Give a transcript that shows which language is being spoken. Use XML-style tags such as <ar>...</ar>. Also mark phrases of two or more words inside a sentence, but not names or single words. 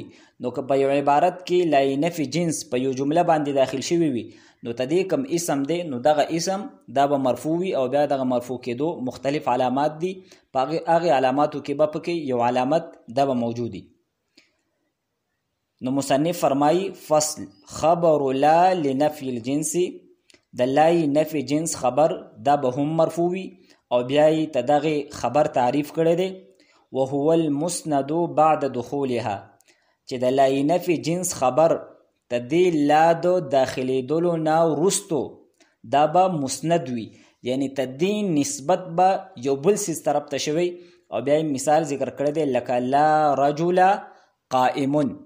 <ps>نو که په یو عبارت کې لای نفي جنس په یو جمله باندې داخل شوی وي نو تدې کم اسم دی نو دغه اسم دا به مرفوع وي او بیا دغه مرفوع کېدو مختلف علامات دي. په هغې علاماتو کې به پکې یو علامت دا به موجود وي. نو مصنف فرمایي</ps> <ar>فصل خبر لا لنفي الجنس،</ar> <ps>د لای نفي جنس خبر دا به هم مرفوع وي او بیا یې ته دغې خبر تعریف کړی دی</ps> <ar>وهو المسند بعد دخولها،</ar> <ps>چې د لای نفي جنس خبر د دې لا د داخلېدلو نه وروستو دا به مسند وي، یعنی ته دې نسبت به یو بل څیز طرف ته شوی او بیا مثال ذکر کړی دی لکه</ps> <ar>لا رجل قائم.</ar>